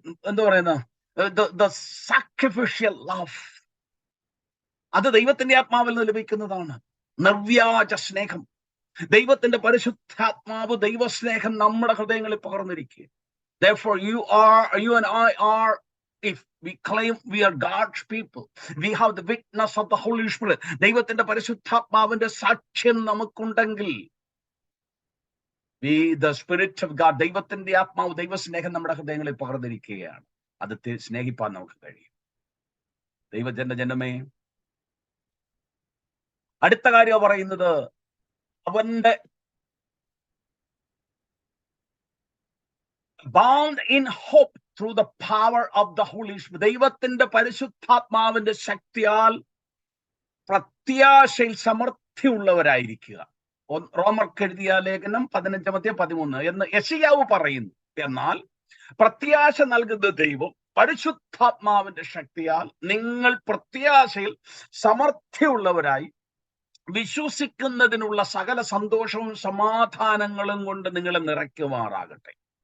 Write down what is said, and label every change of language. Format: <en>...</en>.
<ml>എന്താ പറയുന്ന sacrificial love, അത് ദൈവത്തിന്റെ ആത്മാവിൽ ലഭിക്കുന്നതാണ്. നിർവ്യാജ സ്നേഹം, ദൈവത്തിന്റെ പരിശുദ്ധാത്മാവ്, ദൈവസ്നേഹം നമ്മുടെ ഹൃദയങ്ങളിൽ പകർന്നിരിക്കുക.</ml> <en>Therefore, you and I are, if we claim we are God's people, we have the witness of the Holy Spirit.</en> <ml>ദൈവത്തിന്റെ പരിശുദ്ധാത്മാവിന്റെ സാക്ഷ്യം നമുക്കുണ്ടെങ്കിൽ,</ml> <en>the Spirit of God,</en> <ml>ദൈവത്തിന്റെ ആത്മാവ്, ദൈവസ്നേഹം നമ്മുടെ ഹൃദയങ്ങളിൽ പകർന്നിരിക്കുകയാണ്. അത് സ്നേഹിപ്പാൻ നമുക്ക് കഴിയും. ദൈവജനമേ, അടുത്ത കാര്യം പറയുന്നത്, അവന്റെ</ml> <en>bound in hope through the power of the Holy Spirit.</en> <ml>ദൈവത്തിന്റെ പരിശുദ്ധാത്മാവിന്റെ ശക്തിയാൽ പ്രത്യാശയിൽ സമൃദ്ധിയുള്ളവരായിരിക്കുക. റോമർക്ക് എഴുതിയ ലേഖനം 15:13 എന്ന് യെശയ്യാവ് പറയുന്നു. എന്നാൽ പ്രത്യാശ നൽകുന്ന ദൈവം പരിശുദ്ധാത്മാവിന്റെ ശക്തിയാൽ നിങ്ങൾ പ്രത്യാശയിൽ സമൃദ്ധിയുള്ളവരായി വിശ്വസിക്കുന്നതിനുള്ള സകല സന്തോഷവും സമാധാനങ്ങളും കൊണ്ട് നിങ്ങളെ നിറയ്ക്കുമാറാകട്ടെ.</ml>